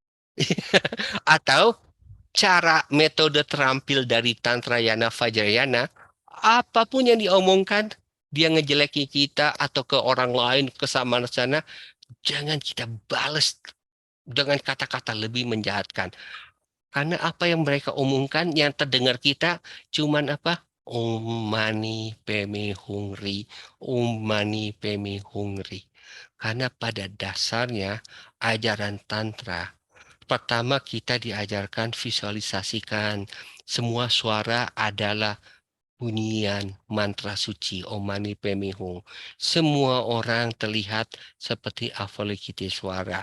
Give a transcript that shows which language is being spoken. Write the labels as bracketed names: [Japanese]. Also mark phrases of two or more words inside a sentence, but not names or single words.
[Indonesian] Atau cara metode terampil dari Tantrayana Vajrayana, apapun yang diomongkan, dia ngejelekin kita atau ke orang lain ke sana, jangan kita balas dengan kata-kata lebih menjahatkan. Karena apa yang mereka omongkan yang terdengar kita cuman apa? [Sanskrit] Om mani peme hungri, om mani peme hungri. [Indonesian] Karena pada dasarnya ajaran Tantra, pertama kita diajarkan visualisasikan semua suara adalah bunyian mantra suci Om Mani Padme Hum. Semua orang terlihat seperti Avalokitesvara.